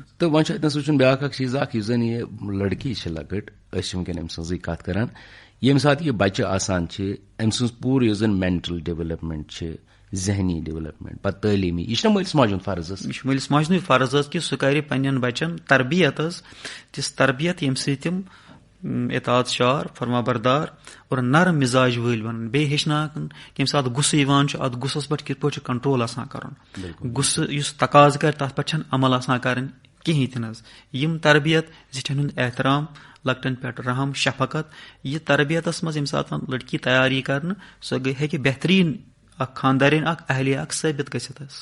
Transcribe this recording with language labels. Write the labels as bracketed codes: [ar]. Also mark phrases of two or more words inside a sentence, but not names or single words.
[ks] تہٕ وۄنۍ چھُ اتنس وٕچھُن بیاکھ اکھ چیٖز اکھ یُس زن یہِ لڑکی چھِ لۄکٕٹ أسۍ چھِ وٕنکیٚن أمۍ سٕنٛزٕے کتھ کران ییٚمہِ ساتہٕ یہِ بچہِ آسان چھِ أمۍ سٕنٛز پوٗرٕ یُس زن [en] mental development [ks] چھِ ذہنی ڈیولپمنٹ پتہٕ تعلیٖمی یہِ چھُنہ مٲلِس ماجہِ ہُنٛد فرض حظ یہِ چھُ مٲلِس ماجہِ ہُنٛدُے فرض حظ کہِ سُہ کرِ پننٮ۪ن بچن تربیت حظ تِژھ تربیت ییٚمہِ سۭتۍ تِم اطاعت شار فرما بردار اور نرم مزاج وٲلۍ بنن بیٚیہِ ہیٚچھناوَن کمہِ ساتہٕ غُصہٕ یِوان چھُ اتھ غُصس پٮ۪ٹھ کِتھ پٲٹھۍ چھُ کنٹرول آسان کرُن غُصہٕ یُس تقاضہٕ کرِ تتھ پٮ۪ٹھ چھنہٕ عمل آسان کرٕنۍ کِہینۍ تہِ نہٕ حظ یِم تربیت زِٹھٮ۪ن ہُنٛد احترام لۄکٹٮ۪ن پٮ۪ٹھ رحم شفقت یہِ تربیتس منٛز ییٚمہِ ساتہٕ لڑکی تیاری کرنہٕ سۄ ہیٚکہِ بہتریٖن اکھ خاندارین اکھ اہلیہ اکھ ثٲبت گٔژھِتھ حظ